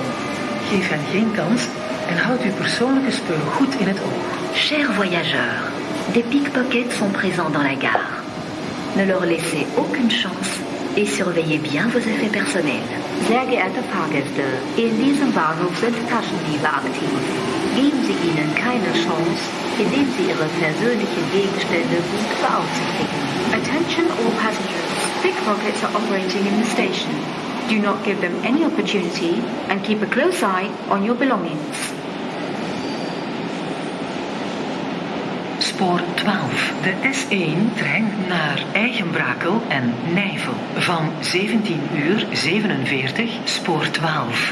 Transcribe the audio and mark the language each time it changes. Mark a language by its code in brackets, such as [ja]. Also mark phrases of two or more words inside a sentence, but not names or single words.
[nl] Geef hen geen kans en houd uw persoonlijke spullen goed in het oog. [fr] Chers voyageurs, des pickpockets sont présents dans la gare. Ne leur laissez aucune chance et surveillez bien vos effets personnels. [de] Sehr geehrte Fahrgäste, in diesem Bahnhof sind Taschendiebe aktiv. Geben Sie ihnen keine Chance, indem Sie Ihre persönlichen Gegenstände gut beaufsichtigen. [en] Attention all passengers. Pickpockets are operating in the station. Do not give them any opportunity and keep a close eye on your belongings. [nl] Spoor 12, de S1-trein naar Eigenbrakel en Nijvel van 17:47, spoor 12.